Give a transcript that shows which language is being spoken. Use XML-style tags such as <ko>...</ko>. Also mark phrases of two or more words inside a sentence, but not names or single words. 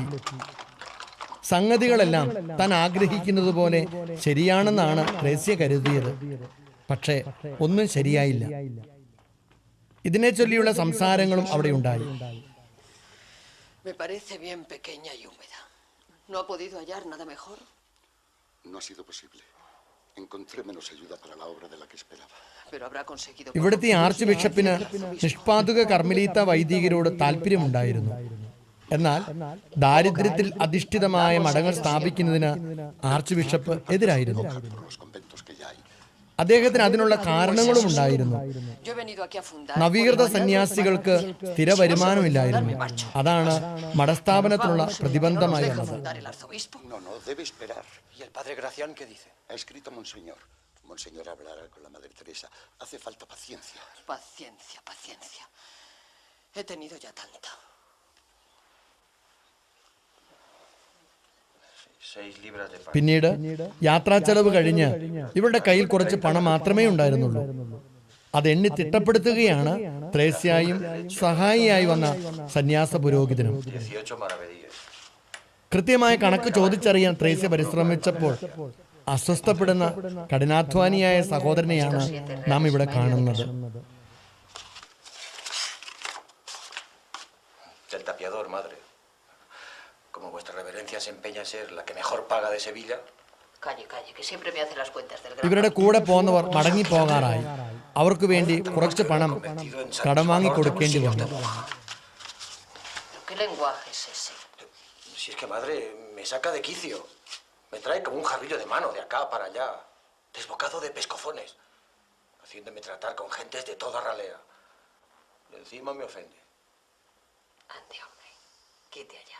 <ml>സംഗതികളെല്ലാം താൻ ആഗ്രഹിക്കുന്നത് പോലെ ശരിയാണെന്നാണ് ത്രേസ്യ കരുതിയത്. പക്ഷേ ഒന്നും ശരിയായില്ല. ഇതിനെ ചൊല്ലിയുള്ള സംസാരങ്ങളും അവിടെ ഉണ്ടായി.</ml> <es>Me parece bien pequeña y húmeda. ¿No ha podido hallar nada mejor? No ha sido posible. Encontré menos ayuda para la obra de la que esperaba. Pero habrá conseguido...</es> <ml>ഇവിടുത്തെ ആർച്ച് ബിഷപ്പിന് നിഷ്പാതുക കർമ്മലീത്ത വൈദികരോട് താല്പര്യമുണ്ടായിരുന്നു. എന്നാൽ ദാരിദ്ര്യത്തിൽ അധിഷ്ഠിതമായ മഠങ്ങൾ സ്ഥാപിക്കുന്നതിന് ആർച്ച് ബിഷപ്പ് എതിരായിരുന്നു.</ml> <es>Por los conventos que ya hay.</es> <ml>അദ്ദേഹത്തിന് അതിനുള്ള കാരണങ്ങളും ഉണ്ടായിരുന്നു.</ml> <es>Yo he venido aquí a fundar...</es> <ml>നവീകൃത സന്യാസികൾക്ക് സ്ഥിര വരുമാനമില്ലായിരുന്നു. അതാണ് മഠസ്ഥാപനത്തിനുള്ള പ്രതിബന്ധമായി വന്നത്.</ml> <es>fundar el arzobispo. No, no, debe esperar. ¿Y el padre Gracián qué dice? Ha escrito Monseñor. Monseñor hablará con la Madre Teresa. Hace falta paciencia. Paciencia, paciencia. He tenido ya tanta. 6 libras de pan.</es> <ml>പിന്നീട് യാത്രാ ചെലവ് കഴിഞ്ഞ് ഇവരുടെ കയ്യിൽ കുറച്ച് പണം മാത്രമേ ഉണ്ടായിരുന്നുള്ളൂ. അത് എണ്ണി തിട്ടപ്പെടുത്തുകയാണ് ത്രേസ്യായും സഹായിയായി വന്ന സന്യാസ പുരോഹിതനും.</ml> <es>18 maravedíes.</es> <ml>കൃത്യമായ കണക്ക് ചോദിച്ചറിയാൻ ത്രേസ്യ പരിശ്രമിച്ചപ്പോൾ അസ്വസ്ഥപ്പെടുന്ന കഠിനാധ്വാനിയായ സഹോദരനെയാണ് നാം ഇവിടെ കാണുന്നത്.</ml> <es>Del tapiador, madre. Como vuestra reverencia se empeña en ser la que mejor paga de Sevilla. Calle, calle, que siempre me hace las cuentas del gran.</es> <ml>ഇവരുടെ കൂടെ പോന്നവർ മടങ്ങിപ്പോകാറായി. അവർക്ക് വേണ്ടി കുറച്ച് പണം കടം വാങ്ങി കൊടുക്കേണ്ടി വന്നു.</ml> <es>¿Qué lenguaje es ese? Si es que, madre, me saca de quicio. Me trae como un jarrillo de mano de acá para allá. Desbocado de pescozones. Haciéndome tratar con gentes de toda ralea. Y encima me ofende. Ande, hombre, quite allá.</es>